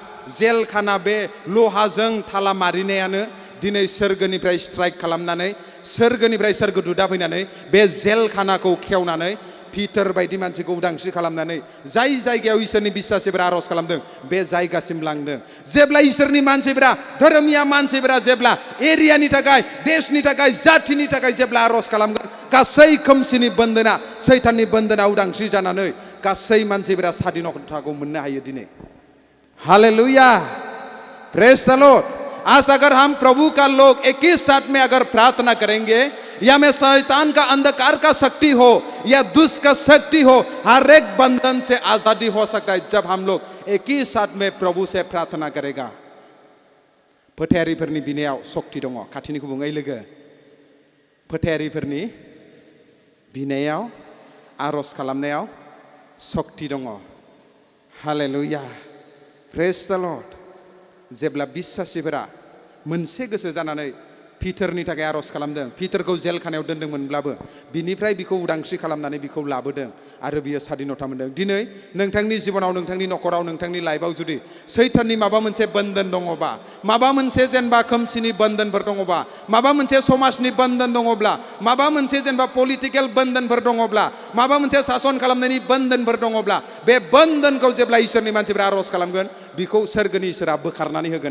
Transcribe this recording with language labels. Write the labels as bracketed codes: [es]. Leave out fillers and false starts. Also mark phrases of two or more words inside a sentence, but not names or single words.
[brx] जेल खाना बे लहाजों थाला मारिनायानो दिनै सोरगोनिफ्राय स्ट्राइक खालामनानै सोरगोनिफ्राय सोरगोदूतआ फैनानै बे जेल खानाखौ खेवनानै पिटार बायदि मानसिखौ उदांस्रि खालामनानै जाय जायगायाव इसोरनि बिश्वासीफोरा आरज खालामदों बे जायगासिम लांदों। जेब्ला इसोरनि मानसिफोरा धोरोमिया मानसिफोरा जेब्ला एरियानि थाखाय देशनि थाखाय जाथिनि थाखाय जेब्ला आरज खालामगोन गासै खोमसिनि बन्दना सैताननि बन्दना उदांस्रि जानानै गासै मानसिफोरा स्वाधीनताखौ मोननो हायो दिनै। हालेलुया, [en] praise the Lord. [hi] आज अगर हम प्रभु का लोग एक ही साथ में अगर प्रार्थना करेंगे या में शैतान का अंधकार का शक्ति हो या दुष्ट का शक्ति हो, हर एक बंधन से आजादी हो सकता है जब हम लोग एक ही साथ में प्रभु से प्रार्थना करेगा। [brx] फोथायारिफोरनि बिनायाव शक्ति दङ। खाथिनिखौ बुङै लोगो, फोथायारिफोरनि बिनायाव आरज खालामनायाव शक्ति दङ। हालेलुया, [en] praise the Lord. [brx] जेब्ला बिश्वासीफोरा मोनसे गोसो जानानै पिटारनि थाखाय आरज खालामदों, पिटारखौ जेल खानायाव दोनदोंमोनब्लाबो बिनिफ्राय बिखौ उदांस्रि खालामनानै बिखौ लाबोदों आरो बियो स्वाधीनता मोनदों। दिनै नोंथांनि जिबनाव, नोंथांनि नखराव, नोंथांनि लाइफआव जुदि सैताननि माबा मोनसे बन्धन दङबा, माबा मोनसे जेनेबा खोमसिनि बन्धनफोर दङबा, माबा मोनसे समाजनि बन्धन दङब्ला, माबा मोनसे जेनेबा पलिटिकेल बन्धनफोर दङब्ला, माबा मोनसे शासन खालामनायनि बन्धनफोर दङब्ला, बे बन्धनखौ जेब्ला इसोरनि मानसिफोरा आरज खालामगोन बिखौ सोरगोनि इसोरा बोखारनानै होगोन।